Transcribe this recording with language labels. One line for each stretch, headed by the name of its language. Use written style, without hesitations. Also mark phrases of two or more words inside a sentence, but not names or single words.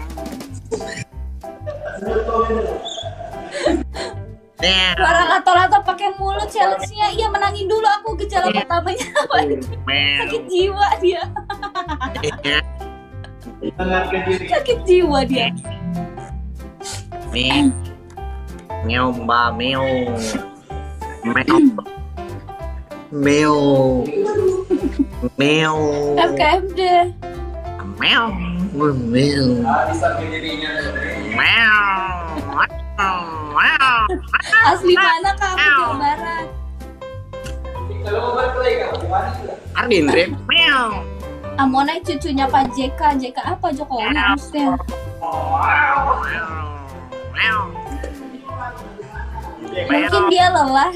Indonesian: Suara lato-lato pakai mulut challenge-nya. Iya, menangin dulu aku gejala pertamanya. Sakit jiwa dia. Sakit jiwa dia. Meow, mbak, meow. Meow. Meow. Meow. FKMD. Meow. Meow. Meow. Asli mana Kak? Aku Jawa Barat. Ardin, meow. Amonai cucunya Pak JK. JK apa Jokowi maksudnya? Mungkin dia lelah.